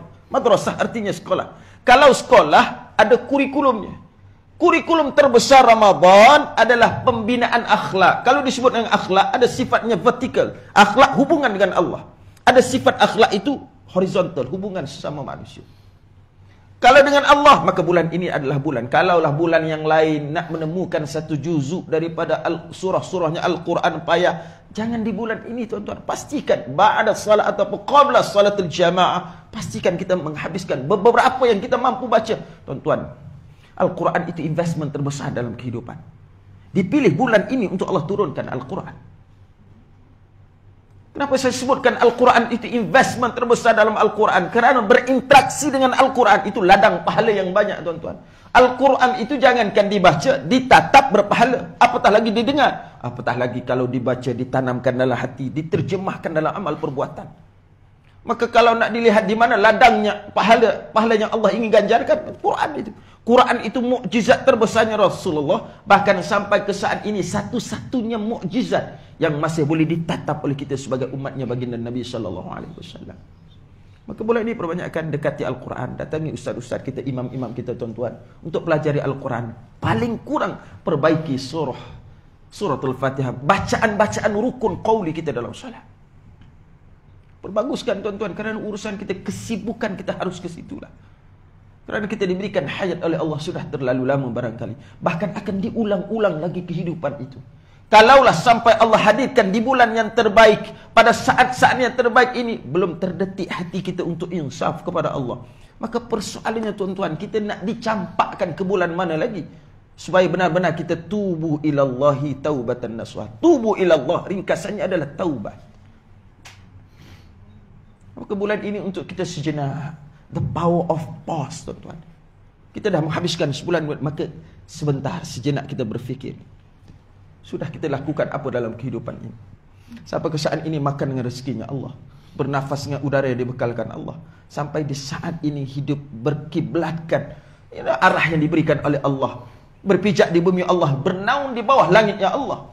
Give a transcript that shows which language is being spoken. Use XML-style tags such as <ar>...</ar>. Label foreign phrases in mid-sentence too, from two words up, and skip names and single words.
<ms>Madrasah artinya sekolah. Kalau sekolah, ada kurikulumnya. Kurikulum terbesar Ramadan adalah pembinaan akhlak. Kalau disebut dengan akhlak, ada sifatnya vertikal. Akhlak hubungan dengan Allah. Ada sifat akhlak itu horizontal, hubungan sesama manusia. Kalau dengan Allah, maka bulan ini adalah bulan. Kalaulah bulan yang lain nak menemukan satu juzuk daripada surah-surahnya Al-Quran payah. Jangan di bulan ini, tuan-tuan. Pastikan</ms> <ar>بعد صلاة</ar> <ms>ataupun</ms> <ar>قبل صلاة الجماعة,</ar> <ms>pastikan kita menghabiskan beberapa yang kita mampu baca. Tuan-tuan, Al-Quran itu investment terbesar dalam kehidupan. Dipilih bulan ini untuk Allah turunkan Al-Quran. Kenapa saya sebutkan Al-Quran itu investment terbesar dalam Al-Quran? Kerana berinteraksi dengan Al-Quran itu ladang pahala yang banyak, tuan-tuan. Al-Quran itu jangankan dibaca, ditatap berpahala. Apatah lagi didengar. Apatah lagi kalau dibaca, ditanamkan dalam hati, diterjemahkan dalam amal perbuatan. Maka kalau nak dilihat di mana ladangnya pahala yang Allah ingin ganjarkan, Quran itu. Quran itu mukjizat terbesarnya Rasulullah. Bahkan sampai ke saat ini satu-satunya mukjizat yang masih boleh ditatap oleh kita sebagai umatnya baginda Nabi SAW. Maka bulan ini perbanyakkan dekati Al-Quran. Datangi ustaz-ustaz kita, imam-imam kita, tuan-tuan, untuk pelajari Al-Quran. Paling kurang perbaiki suratul Fatihah. Bacaan-bacaan rukun qauli kita dalam salat. Perbaguskan, tuan-tuan, kerana urusan kita, kesibukan kita harus ke situlah. Kerana kita diberikan hayat oleh Allah sudah terlalu lama barangkali. Bahkan akan diulang-ulang lagi kehidupan itu. Kalaulah sampai Allah hadirkan di bulan yang terbaik, pada saat-saat yang terbaik ini, belum terdetik hati kita untuk insaf kepada Allah. Maka persoalannya, tuan-tuan, kita nak dicampakkan ke bulan mana lagi? Supaya benar-benar kita</ms> <ar>توبوا إلى الله توبة نصوحا. توبوا إلى الله,</ar> <ms>ringkasannya adalah taubat. Maka bulan ini untuk kita sejenak.</ms> <en>The power of pause,</en> <ms>tuan-tuan. Kita dah menghabiskan sebulan, maka sebentar, sejenak kita berfikir. Sudah kita lakukan apa dalam kehidupan ini? Sampai ke saat ini makan dengan rezekinya Allah, bernafas dengan udara yang dibekalkan Allah. Sampai di saat ini hidup berkiblatkan arah yang diberikan oleh Allah, berpijak di bumi Allah, bernaung di bawah langitnya Allah.</ms>